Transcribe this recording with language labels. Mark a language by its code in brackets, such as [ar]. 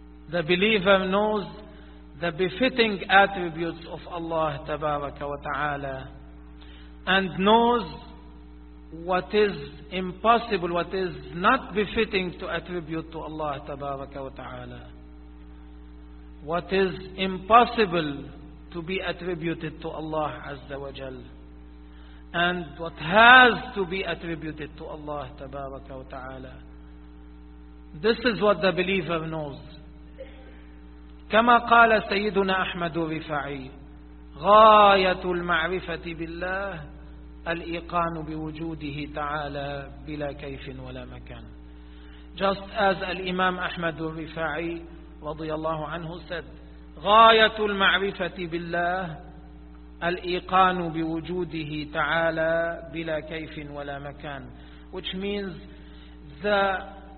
[en] the believer knows the befitting attributes of Allah Tabarak wa Ta'ala, and knows what is impossible, what is not befitting to attribute to Allah Tabarak wa Ta'ala, what is impossible to be attributed to Allah Azza wa Jal, and what has to be attributed to Allah Tabaraka wa Ta'ala. This is what the believer knows. [ar] كما قال سيدنا أحمد الرفاعي غاية المعرفة بالله الإيقان بوجوده تعالى بلا كيف ولا مكان. [en] Just as الإمام Ahmad الرفاعي [ar] رضي الله عنه [en] said, [ar] غاية المعرفة بالله الإيقان بوجوده تعالى بلا كيف ولا مكان, [en] which means the